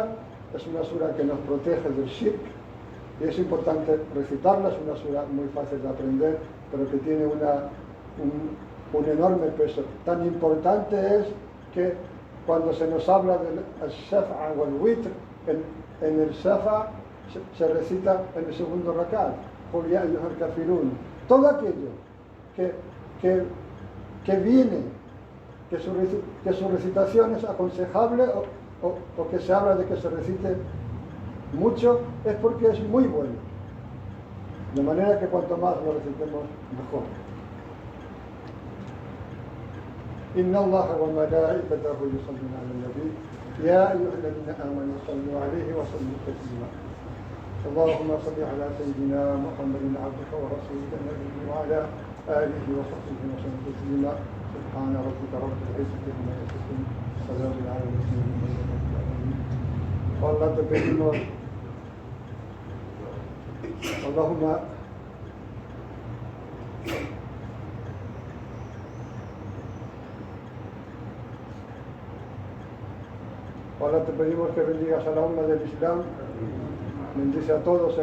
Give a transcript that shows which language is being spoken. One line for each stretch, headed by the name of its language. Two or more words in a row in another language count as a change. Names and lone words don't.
Spanish: Es una sura que nos protege del shirk y es importante recitarla. Es una sura muy fácil de aprender, pero que tiene un enorme peso. Tan importante es que cuando se nos habla del shafa o el witr, en el shafa se recita en el segundo rakat,
Arabic: قل يا أيها الكافرون.
Spanish: Todo aquello que viene, que su recitación es aconsejable o que se habla de que se recite mucho, es porque es muy bueno. De manera que cuanto más lo recitemos, mejor.
Arabic: إن الله وملائكته يصلون على النبي يا أيها الذين آمنوا صلوا عليه وسلموا تسليما اللهم صل على سيدنا محمد عبدك ورسولك النبي وعلى آله وصحبه وسلم تسليما سبحان ربك رب العزة عما يصفون وسلام على المرسلين والله
Spanish: te pedimos اللهم ahora te pedimos que bendigas a la umma del Islam, bendice a todos y